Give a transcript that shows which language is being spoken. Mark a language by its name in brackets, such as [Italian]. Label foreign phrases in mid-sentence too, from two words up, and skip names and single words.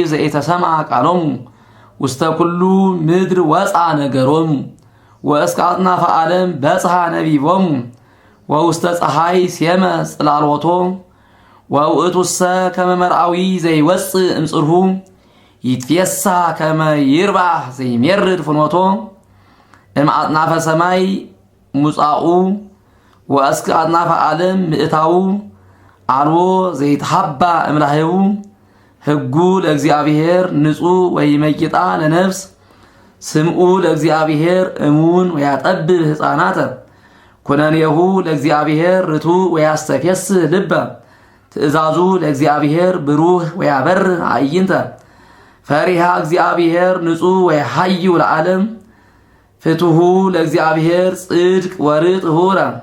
[Geez] ዘኢተሰምዐ ቃሎሙ ውስተ ኩሉ ምድር ወፃ ነገሮሙ ወእስከ አጽናፈ ዓለም በጽሐ ነቢቦሙ ወውስተ ፀሐይ ሴመ ጽላልወቶ ወውእቱሰ ከመ መርዓዊ ዘይወፅእ እምጽርሁ ይትፌሳ ከመ ይርባሕ ዘይሜርድ ፍኖቶ እምአጽናፈ ሰማይ ሙጻኡ ወእስከ አጽናፈ ዓለም ምእታው አልቦ ዘይትሃባ እምላህቡ ሕጉ ለእግዚአብሔር ንጹሕ ወይመይጣ ለነፍስ ስምዑ ለእግዚአብሔር እሙን ወያጠብብ ሕፃናተ ኩነኔሁ ለእግዚአብሔር ርቱዕ ወያስተፍየስህ ልበ ትእዛዙ ለእግዚአብሔር ብሩህ ወያበርህ አዕይንተ ፈሪሃ እግዚአብሔር ንጹሕ ወያሃዩ ለዓለም ፍትሑ ለእግዚአብሔር ጽድቅ ወርትዕ ህቡረ